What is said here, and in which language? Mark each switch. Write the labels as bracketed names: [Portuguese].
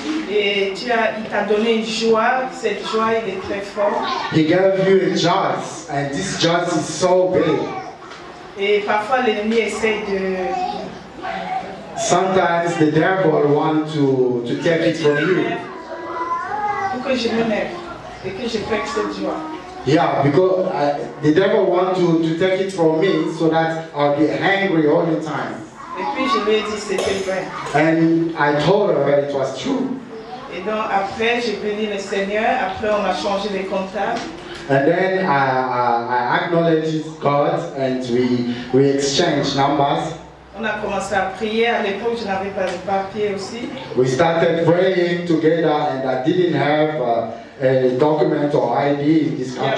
[French] Et il t'a donné une joie, cette joie il est très fort. [English] He gave you a joy, and this joy is so big. [French] Et parfois l'ennemi essaie de... [English] Sometimes the devil wants to take it from you. [French] Pour que je m'énerve et que je perds cette joie. [English] Yeah, because the devil wants to take it from me so that I'll be angry all the time. [French] Et puis je lui ai dit c'était vrai. [English] And I told her it was true. [French] Et donc après j'ai béni le Seigneur, après on a changé les comptables. [English] And then I acknowledged God and we exchanged numbers. [French] On a commencé à prier, à l'époque je n'avais pas de papier aussi. [English] We started praying together and I didn't have a document or ID in this country.